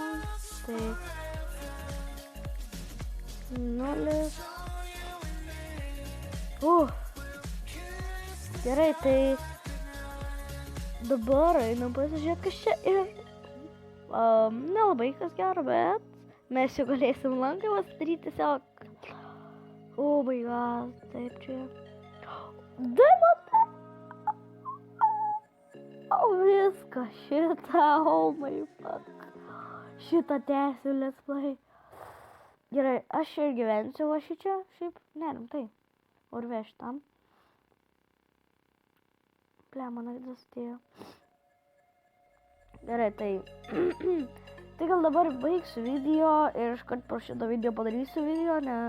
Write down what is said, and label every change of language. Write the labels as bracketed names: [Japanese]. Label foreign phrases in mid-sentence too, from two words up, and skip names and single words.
[Lithuanian] Tai 0. Gerai, tai dabar einam pasižiūrėti, kas čia ir nelabai kas gero, bet mes jau galėsim lanką pasidaryti tiesiog. [English] Oh my god, [Lithuanian] taip čia. Daimata! Viskas šitą, [English] oh my fuck. [Lithuanian] Šitą tęsiu [English] let's play. [Lithuanian] Gerai, aš ir gyvensiu va šičia, šiaip, nerimtai. Urvė šitam. Ble, mano vidas atėjo. Gerai, tai... Tai gal dabar baigsiu video ir iškart po šito video padarysiu video, nes...